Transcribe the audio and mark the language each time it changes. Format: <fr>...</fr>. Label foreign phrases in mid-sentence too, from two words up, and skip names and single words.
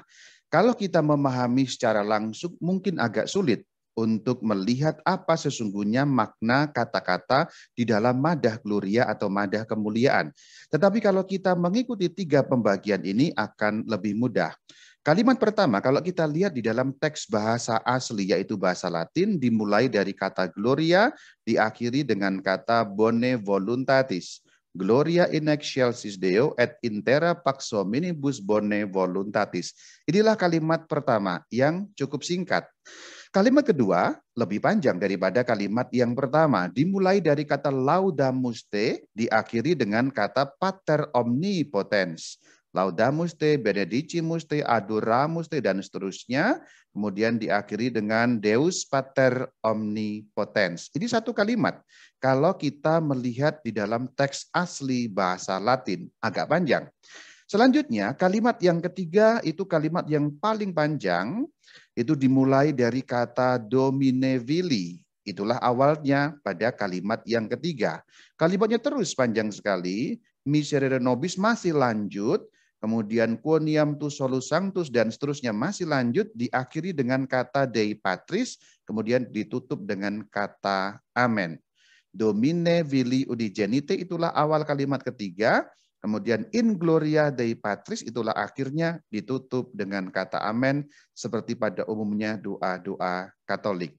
<id>Kalau kita memahami secara langsung mungkin agak sulit untuk melihat apa sesungguhnya makna kata-kata di dalam madah Gloria atau madah kemuliaan. Tetapi kalau kita mengikuti 3 pembagian ini akan lebih mudah. Kalimat pertama, kalau kita lihat di dalam teks bahasa asli, yaitu bahasa Latin, dimulai dari kata Gloria, diakhiri dengan kata</id> <la>Bone Voluntatis. Gloria in excelsis Deo et intera pax hominibus bone voluntatis.</la> <id>Inilah kalimat pertama yang cukup singkat. Kalimat kedua lebih panjang daripada kalimat yang pertama. Dimulai dari kata</id> <la>laudamus te,</la> <id>diakhiri dengan kata</id> <la>pater omnipotens. Laudamus te, benedicimus te, adoramus te,</la> <id>dan seterusnya. Kemudian diakhiri dengan</id> <la>Deus Pater Omnipotens.</la> <id>Ini satu kalimat. Kalau kita melihat di dalam teks asli bahasa Latin, agak panjang. Selanjutnya, kalimat yang ketiga itu kalimat yang paling panjang, itu dimulai dari kata</id> <la>Domine Vili.</la> <id>Itulah awalnya pada kalimat yang ketiga. Kalimatnya terus panjang sekali,</id> <la>Miserere nobis</la> <id>masih lanjut, kemudian</id> <la>quoniam tu solus sanctus</la> <id>dan seterusnya masih lanjut, diakhiri dengan kata</id> <la>Dei Patris,</la> <id>kemudian ditutup dengan kata Amen.</id> <la>Domine Vili Unigenite</la> <id>itulah awal kalimat ketiga, kemudian</id> <la>in gloria Dei Patris</la> <id>itulah akhirnya, ditutup dengan kata Amen seperti pada umumnya doa-doa Katolik.</id>